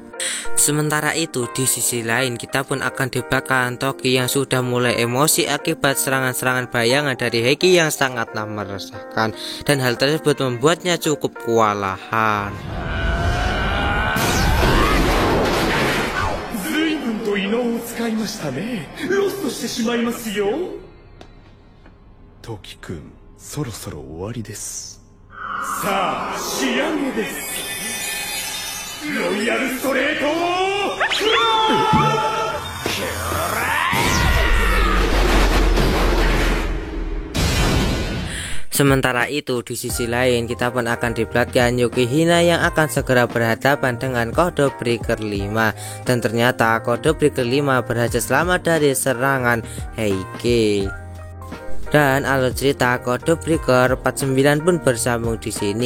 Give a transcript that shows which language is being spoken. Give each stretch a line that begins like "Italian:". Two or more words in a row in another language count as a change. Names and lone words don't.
Indonesian: Sementara itu di sisi lain kita pun akan dilibatkan Toki yang sudah mulai emosi akibat serangan-serangan bayangan dari Heike yang sangatlah meresahkan, dan hal tersebut membuatnya cukup kewalahan.
Japanese: Toki-kun, そろそろ終わりです。さあ、仕上げです。ロイヤルストレートクロー
Indonesian: Sementara itu di sisi lain kita pun akan diperlihatkan Yuki Hina yang akan segera berhadapan dengan Code Breaker 5. Dan ternyata Code Breaker 5 berhasil selamat dari serangan Heike. Dan alur cerita Code Breaker 49 pun bersambung di sini.